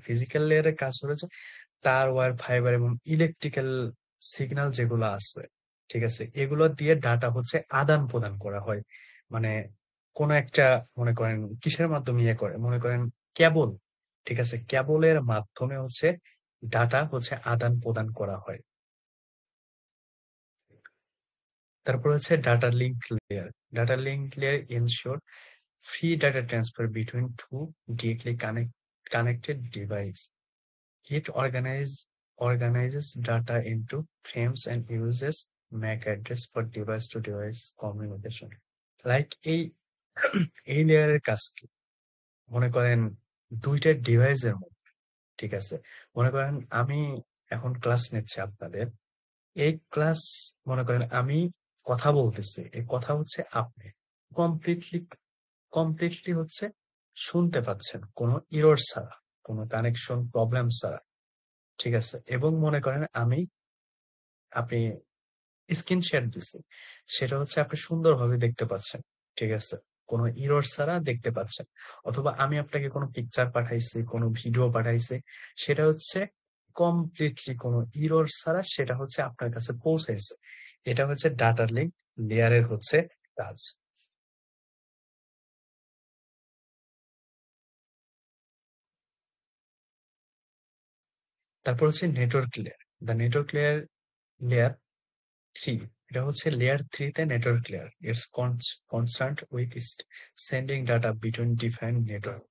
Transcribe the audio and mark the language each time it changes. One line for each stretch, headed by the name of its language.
Bangla: Physical লেয়ারের কাজ হচ্ছে তার, ওয়্যার, ফাইবার এবং ইলেকট্রিক্যাল সিগন্যাল যেগুলো আছে, ঠিক আছে, এগুলো দিয়ে ডাটা হচ্ছে আদান প্রদান করা হয়। মানে কোন একটা মনে করেন কিসের মাধ্যমে করে, মনে করেন কেবল, ঠিক আছে, কেবলের মাধ্যমে হচ্ছে ডাটা হচ্ছে আদান প্রদান করা হয়। তারপর হচ্ছে data link layer.
English: Data link layer ensure free data transfer between two directly connected devices. It organizes data into frames and uses MAC address for device to device communication.
Bangla: Like এই লেয়ারের কাজ কি? মনে করেন দুইটা ডিভাইসের মধ্যে, ঠিক আছে, মনে করেন আমি এখন ক্লাস নিচ্ছি আপনাদের, এই ক্লাস, মনে করেন আমি কথা বলতেছি, এই কথা হচ্ছে আপনি কমপ্লিটলি কমপ্লিটলি হচ্ছে শুনতে পাচ্ছেন কোনো ইরর ছাড়া। কোনো কানেকশন প্রবলেম ছাড়া, ঠিক আছে? এবং মনে করেন আপনি স্ক্রিন শেয়ার দিছি, সেটা হচ্ছে আপনি সুন্দরভাবে দেখতে পাচ্ছেন, ঠিক আছে? কোনো ইরর ছাড়া দেখতে পাচ্ছেন। অথবা আমি আপনাকে কোনো পিকচার পাঠাইছি, কোনো ভিডিও পাঠাইছি, সেটা হচ্ছে কমপ্লিটলি কোনো ইরর ছাড়া সেটা হচ্ছে আপনার কাছে পৌঁছাইছে। এটা হচ্ছে ডাটা লিঙ্ক লেয়ারের হচ্ছে কাজ। তারপর হচ্ছে network layer.
English: the network layer 3,
Bangla: এটা হচ্ছে লেয়ার 3 তে network layer.
English: It's concerned with sending data between different network.